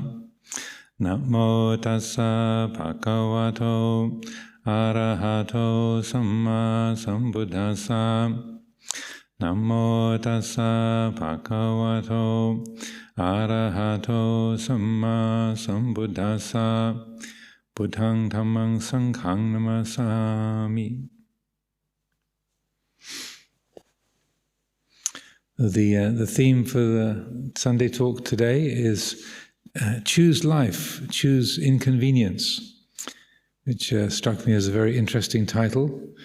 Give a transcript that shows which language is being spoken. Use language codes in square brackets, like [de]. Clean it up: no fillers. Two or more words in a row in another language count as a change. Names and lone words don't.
[pi] Namo tassa bhagavato arahato samma sambuddhassa. Namo tassa bhagavato arahato samma sambuddhassa. Buddhang dhammang sanghang namasami. [en] The theme for the Sunday talk today is choose life, choose inconvenience, which struck me as a very interesting title.